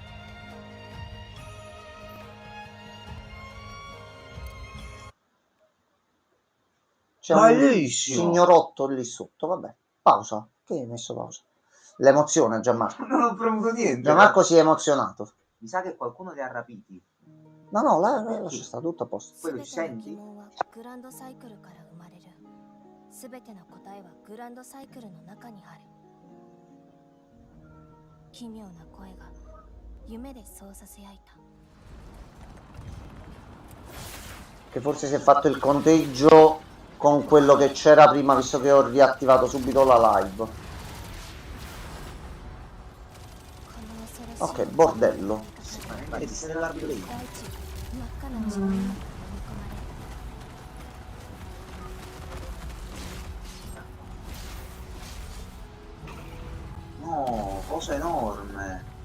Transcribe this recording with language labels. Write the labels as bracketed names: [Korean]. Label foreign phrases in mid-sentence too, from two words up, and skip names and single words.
[Italian] C'è un Bellissimo. signorotto lì sotto, vabbè. Pausa. Che hai messo pausa? L'emozione, Gianmarco. Non ho premuto niente. Gianmarco si è emozionato. Mi sa che qualcuno li ha rapiti. No, lascia stare, tutto a posto. Quello ci senti? [Japanese] グランドサイクルから生まれる。すべての答えはグランドサイクルの中にある。奇妙な声が夢でそうさせやいた。 [Italian] Che forse si è fatto il conteggio con quello che c'era prima, visto che ho riattivato subito la live. Ok, bordello. No, cosa enorme.